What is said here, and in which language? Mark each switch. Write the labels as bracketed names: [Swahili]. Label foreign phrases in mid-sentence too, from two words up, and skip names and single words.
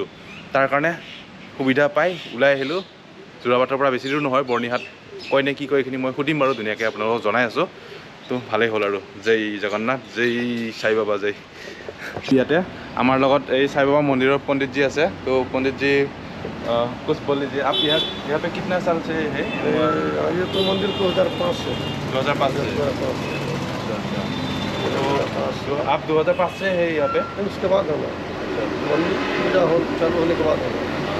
[Assamese] তাৰ কাৰণে সুবিধা পাই ওলাই আহিলোঁ। যোৰাবাটৰ পৰা বেছি দূৰ নহয়, বৰ্ণিহাট কয় নে কি কয় এইখিনি মই সুধিম বাৰু, ধুনীয়াকৈ আপোনালোকক জনাই আছোঁ। তো ভালেই হ'ল আৰু, জয় জগন্নাথ, জয় সাই বাবা, জয়। ইয়াতে আমাৰ লগত এই সাই বাবা মন্দিৰৰ পণ্ডিতজী আছে। [Hindi] তো পণ্ডিতজী कुछ बोल लीजिए आप। यहाँ पे कितना साल से है? ये तो मंदिर 2005 से 2005 से। तो आप 2005 से है यहाँ पे? उसके बाद होगा मंदिर पूजा चालू होने के बाद होगा।